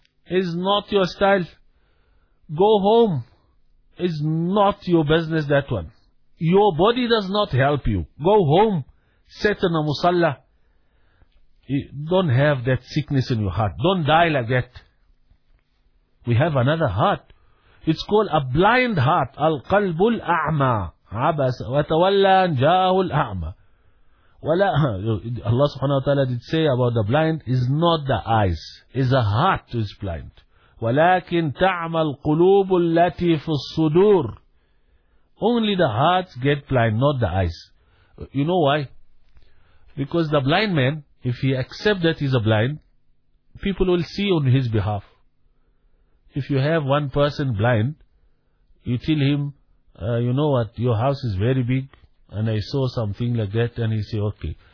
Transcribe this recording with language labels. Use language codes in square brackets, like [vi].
[en] It's not your style. Go home. It's not your business, that one. Your body does not help you. Go home. Sit in a musalla. Don't have that sickness in your heart. Don't die like that. We have another heart. It's called a blind heart. [ar] Al-qalbu al-a'ma. عبس وتولى أن جاءه الأعمى. [en] ولا الله سبحانه وتعالى did say about the blind, is not the eyes, is a heart is blind. [ar] ولكن تعمل قلوب التي في الصدور. [en] Only the hearts get blind, not the eyes. You know why? Because the blind man, if he accept that he's a blind, people will see on his behalf. If you have one person blind, you tell him, you know what, your house is very big, and I saw something like that, and he say, okay.